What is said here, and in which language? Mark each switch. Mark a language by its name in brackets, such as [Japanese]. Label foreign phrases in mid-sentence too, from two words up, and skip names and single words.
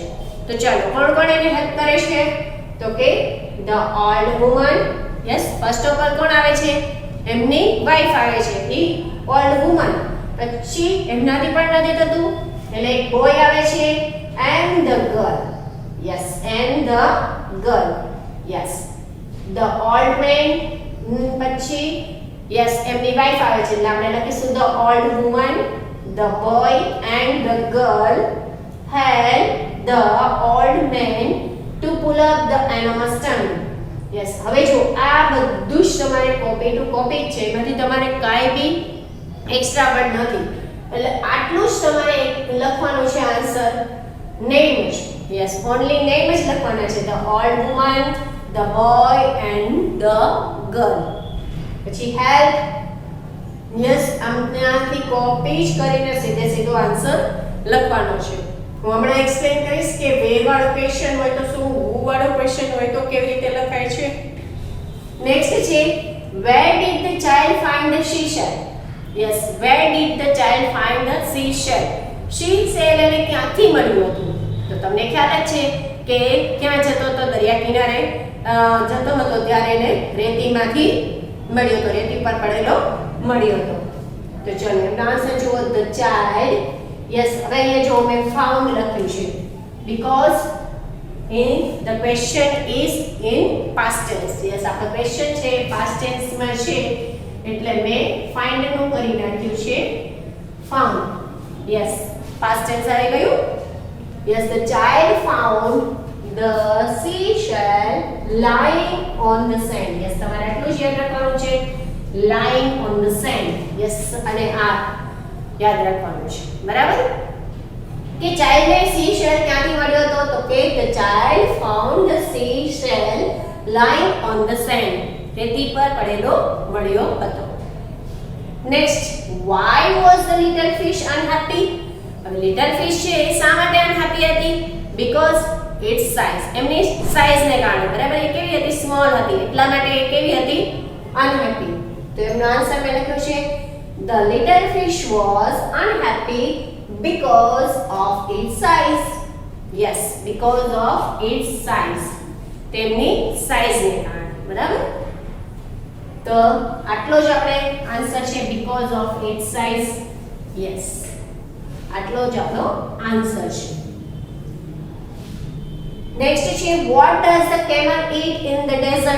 [Gujarati] તો ચાલો, કોણ કોણ એને હેલ્પ કરે છે? તો કે [English] the old woman. first of all [Gujarati] કોણ આવે છે? એમની વાઇફ આવે છે, ઈ [English] old woman. [Gujarati] પછી એમનાથી પણ નથી થતું એટલે એક બોય આવે છે [English] and the girl. and the girl. the old man. [Gujarati] પછી એમની વાઇફ આવે છે એટલે આપણે લખીશું [English] the old woman, the boy and the girl help the old man to pull up the enormous tunnel. [Gujarati] હવે જો આ બધું જ તમારે [English] copy to copy [Gujarati] છે, એમાંથી તમારે કાંઈ બી [English] extra word [Gujarati] નથી, એટલે આટલું જ તમારે લખવાનું છે આન્સર. નેમ જ, [English] only name [Gujarati] જ લખવાના છે. [English] the old woman, the boy and the girl. [Gujarati] પછી help. આમનાથી કોપી જ કરીને સીધો આન્સર લખવાનો છે. હું હમણાં એક્સપ્લેન કરીશ કે where વાળો ક્વેશ્ચન હોય તો શું, who વાળો ક્વેશ્ચન હોય તો કેવી રીતે લખાય છે. [English] નેક્સ્ટ છે where did the child find the seashell. where did the child find the seashell. [Gujarati] seashell એને ક્યાંથી મળ્યું હતું? તો તમને ખ્યાલ જ છે કે ક્યાં જતો હતો? દરિયા કિનારે જતો હતો ત્યારે એને રેતીમાંથી મળ્યો હતો, રેતી પર પડેલો મળ્યો હતો. તો ચલો એમનો આન્સર જુઓ, [English] the child. [Gujarati] હવે અહીંયા જો મેં ફાઉન્ડ લખ્યું છે [English] because the question is in past tense. [Gujarati] આપણો ક્વેશ્ચન છે [English] past tense [Gujarati] માં છે એટલે મેં find નું કરી નાખ્યું છે found. [English] past tense [Gujarati] આવી ગયું. [English] the child found the seashell lying on the sand. [Gujarati] તમારે આટલું જ યાદ રાખવાનું છે, [English] lying on the sand. [Gujarati] અને આ યાદ રાખવાનું છે, બરાબર. કે ચાઇલ્ડને seashell ક્યાંથી મળ્યો હતો? તો કે [English] the child found the seashell lying on the sand. [Gujarati] રેતી પર પડેલો મળ્યો હતો. નેક્સ્ટ, [English] why was the little fish unhappy. [Gujarati] હવે [English] little fish [Gujarati] છે એ શા માટે અનહેપી હતી? [English] because its size. [Gujarati] એમની સાઇઝને કારણે, બરાબર, એ કેવી હતી? સ્મોલ હતી, એટલા માટે એ કેવી હતી? અનહેપી. તો એમનો આન્સર મેં લખ્યો છે [English] the little fish was unhappy because of its size. yes because of its size, [Gujarati] તેમની સાઇઝને કારણે, બરાબર. તો આટલો જ આપણે આન્સર છે [English] because of its size. [Gujarati] યસ, આટલો જ આપણો આન્સર છે. [English] નેક્સ્ટ છે what does the camel eat in the desert?